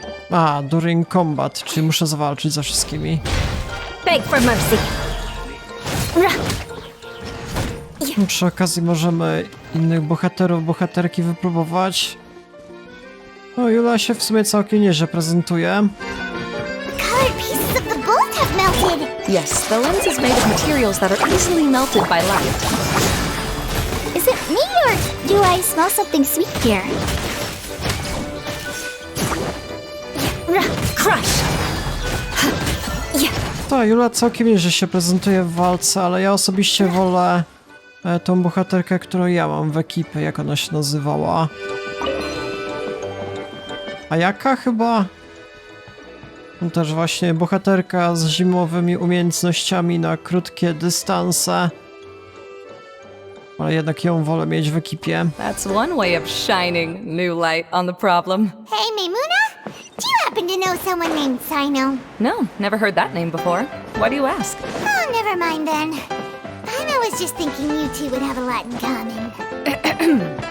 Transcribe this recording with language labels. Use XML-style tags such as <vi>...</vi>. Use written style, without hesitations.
<pl>A,</pl> <en>during combat,</en> <pl>czyli muszę zawalczyć ze wszystkimi.</pl> <en>Beg for mercy.</en> <pl>Przy okazji możemy innych bohaterów, bohaterki wypróbować. No, Jula się w sumie całkiem nieźle prezentuje.</pl> <en>Colored pieces of the bolt have melted. Yes, the lens is made of materials that are easily melted by light. Is it me or do I smell something sweet here? crush!</en> <pl>Ta Jula całkiem nieźle się prezentuje w walce, ale ja osobiście wolę tą bohaterkę, którą ja mam w ekipie, jak ona się nazywała. A jaka chyba? No też właśnie bohaterka z zimowymi umiejętnościami na krótkie dystanse. Ale jednak ją wolę mieć w ekipie.</pl> <en>That's one way of shining new light on the problem. Hey, Maimuna? Do you happen to know someone named Sino? No, never heard that name before. Why do you ask? Oh, never mind then. I was just thinking you two would have a lot in common.</en>